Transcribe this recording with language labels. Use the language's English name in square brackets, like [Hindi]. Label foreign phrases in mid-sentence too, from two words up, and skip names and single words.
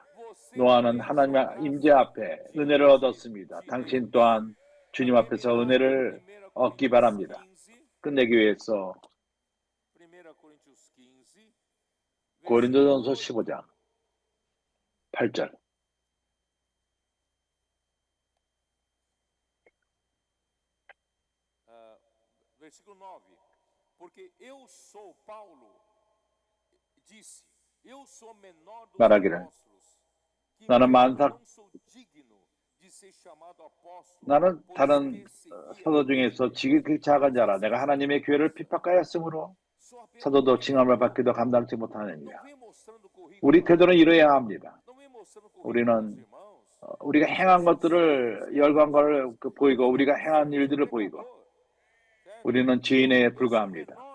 [Korean] 노아는 하나님의 임재 앞에 은혜를 얻었습니다. 당신 또한 주님 앞에서 은혜를 얻기 바랍니다. 끝내기 위해서 고린도전서 15장 8절. [Portuguese] Versículo 9. Porque eu sou Paulo disse, eu sou menor dos [Korean] 말하기를 [Portuguese] apóstolos, que [Korean] 나는 [Portuguese] mesmo [Korean] 만삭 [Portuguese] não sou digno de ser chamado apóstolo, [Korean] 나는 [Portuguese] pois [Korean] 다른 [Portuguese] persegui [Korean] 사도 중에서 지극히 작은 자라. 내가 하나님의 교회를 핍박하였으므로 사도도 칭함을 받기도 감당치 못하느니라. 우리 태도는 이래야 합니다. 우리는 우리가 행한 것들을 열광한 걸 보이고 우리가 행한 일들을 보이고 우리는 죄인에 불과합니다.